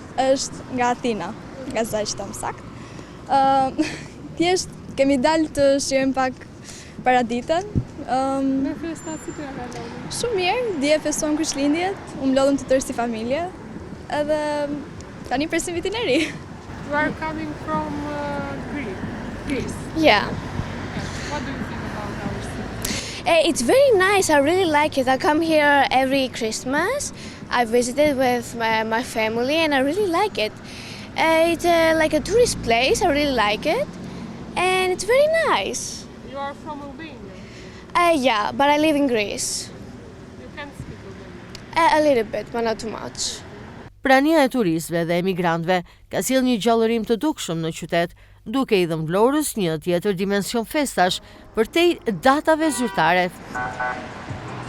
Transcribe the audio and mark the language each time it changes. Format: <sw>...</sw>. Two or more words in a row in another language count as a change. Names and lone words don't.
<sq>Është nga Atina, nga Zajçta më saktë. Thjesht kemi dalë të shijojmë pak paraditën. Me festat si po ja kaloni? Shumë mirë, dje festojmë Krishtlindjet, u mlodhëm të tërë si familje, edhe tani presim vitin e ri.</sq> <en>You are coming from Greece. Yeah. What do you think about our city? It's very nice. I really like it. I come here every Christmas. I visited with my family and I really like it. It's like a tourist place. I really like it. And it's very nice. You are from Albania. Yeah, but I live in Greece. You can speak Albanian. A little bit, but not too much.</en> <sq>Prania e turistëve dhe emigrantëve ka sjellë një gjallërim të dukshëm në qytet, duke i dhënë Vlorës një tjetër dimension festash përtej datave zyrtare.</sq>